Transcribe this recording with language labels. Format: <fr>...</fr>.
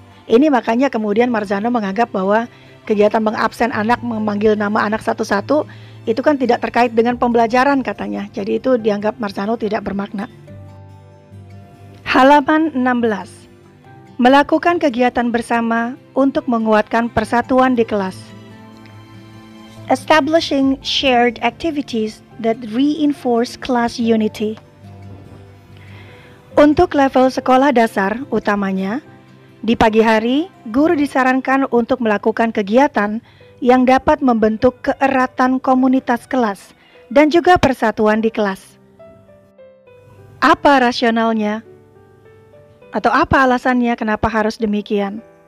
<id>Ini makanya kemudian Marzano menganggap bahwa kegiatan mengabsen anak, memanggil nama anak satu-satu, itu kan tidak terkait dengan pembelajaran katanya. Jadi itu dianggap Marzano tidak bermakna. Halaman 16. Melakukan kegiatan bersama untuk menguatkan persatuan di kelas.</id> <en>Establishing shared activities that reinforce class unity.</en> <id>Untuk level sekolah dasar utamanya, di pagi hari, guru disarankan untuk melakukan kegiatan yang dapat membentuk keeratan komunitas kelas dan juga persatuan di kelas. Apa rasionalnya? Atau apa alasannya kenapa harus demikian?</id>